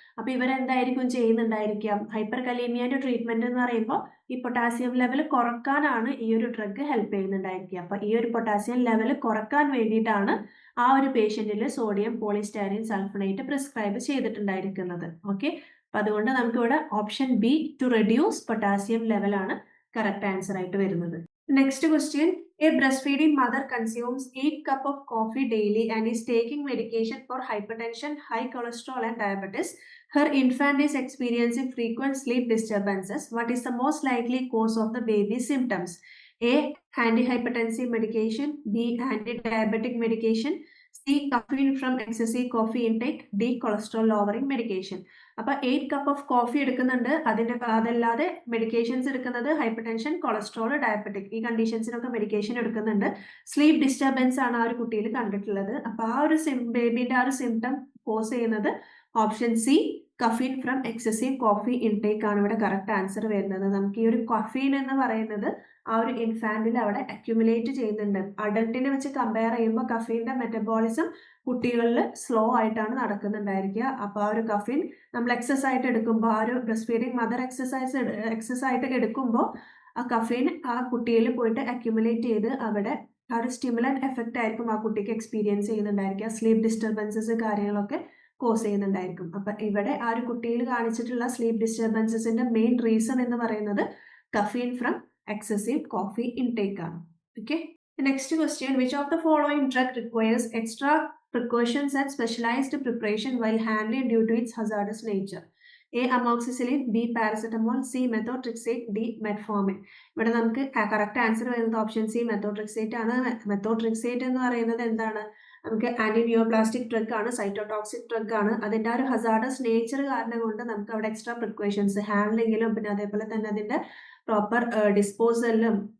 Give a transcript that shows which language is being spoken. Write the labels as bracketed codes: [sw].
[ml] അപ്പൊ ഇവരെന്തായിരിക്കും ചെയ്യുന്നുണ്ടായിരിക്കാം? Hyper കലീമിയന്റെ treatment എന്ന് പറയുമ്പോൾ ഈ പൊട്ടാസ്യം ലെവൽ കുറക്കാനാണ് ഈ ഒരു ഡ്രഗ് ഹെൽപ്പ് ചെയ്യുന്നുണ്ടായിരിക്കുക. അപ്പൊ ഈ ഒരു പൊട്ടാസ്യം ലെവൽ കുറക്കാൻ വേണ്ടിയിട്ടാണ് ആ ഒരു പേഷ്യന്റിൽ sodium polystyrene sulphonate prescribe ചെയ്തിട്ടുണ്ടായിരിക്കുന്നത്. Okay, അപ്പൊ അതുകൊണ്ട് നമുക്കിവിടെ option B to reduce potassium level ആണ് കറക്റ്റ് ആൻസർ ആയിട്ട് വരുന്നത്. [en] Next question. A breastfeeding mother consumes 8 cups of coffee daily and is taking medication for hypertension, high cholesterol and diabetes. Her infant is experiencing frequent sleep disturbances. What is the most likely cause of the baby's symptoms? A. Antihypertensive medication. B. Anti-diabetic medication. C. Caffeine from excessive coffee intake. D. Cholesterol lowering medication. [ml] അപ്പോൾ 8 cup of coffee എടുക്കുന്നുണ്ട്, അതല്ലാതെ medications എടുക്കുന്നത് hyper tension, cholesterol, diabetic, ഈ കണ്ടീഷൻസിനൊക്കെ medication എടുക്കുന്നുണ്ട്. Sleep disturbance ആണ് ആ ഒരു കുട്ടിയിൽ കണ്ടിട്ടുള്ളത്. അപ്പോൾ ആ ഒരു ബേബിന്റെ ആ ഒരു സിംറ്റം കോസ് ചെയ്യുന്നത് option C [en] caffeine from excessive coffee intake [ml] ആണ് ഇവിടെ കറക്റ്റ് ആൻസർ വരുന്നത്. നമുക്ക് ഈ ഒരു കഫീൻ എന്ന് പറയുന്നത് ആ ഒരു ഇൻഫാന്റിൽ അവിടെ അക്യുമുലേറ്റ് ചെയ്യുന്നുണ്ട്. അഡൽട്ടിനെ വെച്ച് കമ്പയർ ചെയ്യുമ്പോൾ കഫീന്റെ മെറ്റബോളിസം കുട്ടികളിൽ സ്ലോ ആയിട്ടാണ് നടക്കുന്നുണ്ടായിരിക്കുക. അപ്പോൾ ആ ഒരു കഫീൻ നമ്മൾ എക്സസ് ആയിട്ട് എടുക്കുമ്പോൾ, ആ ഒരു ബ്രസ്റ്റ് ഫീഡിങ് മദർ എക്സസ് ആയിട്ട് എടുക്കുമ്പോൾ ആ കഫീൻ ആ കുട്ടിയിൽ പോയിട്ട് അക്യുമുലേറ്റ് ചെയ്ത് അവിടെ ആ ഒരു സ്റ്റിമുലന്റ് എഫക്റ്റ് ആയിരിക്കും ആ കുട്ടിക്ക് എക്സ്പീരിയൻസ് ചെയ്യുന്നുണ്ടായിരിക്കുക. സ്ലീപ്പ് ഡിസ്റ്റർബൻസസ് കാര്യങ്ങളൊക്കെ കോസ് ചെയ്യുന്നുണ്ടായിരിക്കും. അപ്പൊ ഇവിടെ ആ ഒരു കുട്ടിയിൽ കാണിച്ചിട്ടുള്ള സ്ലീപ്പ് ഡിസ്റ്റർബൻസസിന്റെ മെയിൻ റീസൺ എന്ന് പറയുന്നത് [en] caffeine from excessive coffee intake [ml] ആണ്. [en] Okay. The next question. Which of the following drug requires extra precautions and specialized preparation while handling due to its hazardous nature? A. Amoxicillin, B. Paracetamol, C. Methotrexate, D. Metformin. [ml] ഇവിടെ നമുക്ക് correct answer വരുന്നത് option C മെത്തോട്രിക്സേറ്റ് ആണ്. മെത്തോട്രിക്സേറ്റ് എന്ന് പറയുന്നത് എന്താണ്? നമുക്ക് anti neoplastic drug ആണ്, cytotoxic drug ആണ്. അതിന്റെ ആ ഒരു ഹസാർഡസ് നേച്ചർ കാരണം കൊണ്ട് നമുക്ക് അവിടെ എക്സ്ട്രാ പ്രിക്കോഷൻസ് ഹാൻഡ്ലിങ്ങിലും പിന്നെ അതേപോലെ തന്നെ അതിന്റെ പ്രോപ്പർ ഡിസ്പോസലിലും